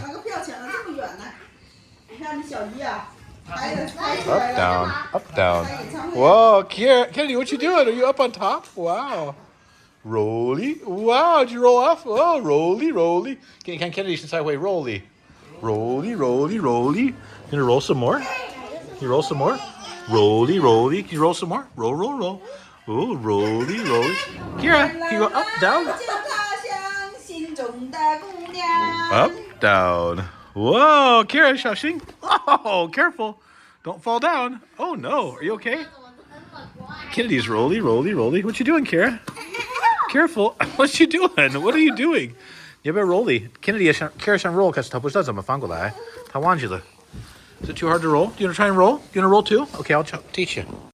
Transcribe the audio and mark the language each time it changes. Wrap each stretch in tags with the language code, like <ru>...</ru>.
<zh>抢了个票抢了这么远呢，你看你小姨啊，拍出</zh> <en>Up,</en> <zh>来了，</zh> <en>down, up, down.</en> <zh>开演唱会。</zh> <en>Whoa, Kennedy, what you doing? Are you up on top? Wow. Rolly. Wow, did you roll off? Oh, rolly, rolly. Can Kennedy sideway rolly. Rolly, rolly, rolly. You gonna roll some more? Can you roll some more? Rolly, rolly. Can you roll some more? Roll, roll, roll. Oh, rolly, rolly. Kira, can you go up, down?</en> <zh>就他乡心中的姑娘。</zh> <en>Up, down. Whoa, Kira,</en> <zh>小心.</zh> <en>Oh, careful. Don't fall down. Oh, no. Are you okay? Kennedy's rolly, rolly, rolly. What you doing, Kira? Careful. What you doing? What are you doing?</en> <zh>你要不要 rolly? Kennedy 也想 Kira 想 roll， 可是她不知道怎么翻过来，她忘记了。</zh> <en>Is it too hard to roll? Do you want to try and roll? Do you want to roll too? Okay, I'll teach you.</en>